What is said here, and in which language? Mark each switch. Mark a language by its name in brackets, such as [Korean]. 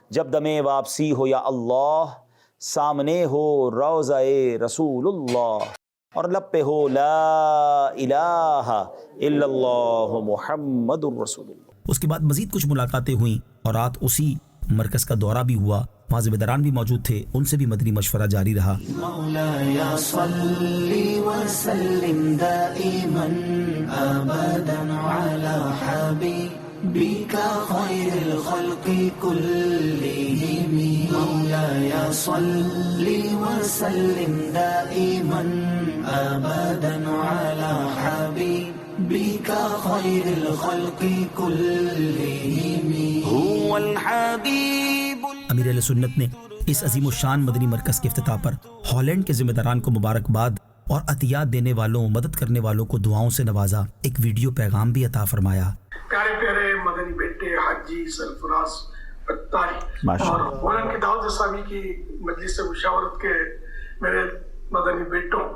[Urdu] جب دم واپسی ہو یا اللہ, سامنے ہو روضہ رسول اللہ اور لب پہ ہو [Arabic] لا الہ الا اللہ محمد الرسول اللہ. [Urdu] اس کے بعد مزید کچھ ملاقاتیں ہوئیں اور رات اسی مرکز کا دورہ بھی ہوا. وہاں ذمہ داران بھی موجود تھے, ان سے بھی مدنی مشورہ جاری رہا. [Arabic] مولاي صل وسلم دائما ابدا على حبيبك خير الخلق كلهم. مولاي صل وسلم دائما ابدا على حبيبك خير الخلق كلهم. هو الحبيب. [Urdu] امیر اہل سنت نے اس عظیم الشان مدنی مرکز کے افتتاح پر ہالینڈ کے ذمہ داران کو مبارکباد اور عطیات دینے والوں, مدد کرنے والوں کو دعاؤں سے نوازا. ایک ویڈیو پیغام بھی عطا فرمایا. پیارے پیارے مدنی بیٹے حاجی سرفراز اتاری اور مولانا کی دعوت اسلامی کی مجلس مشاورت کے میرے مدنی بیٹوں,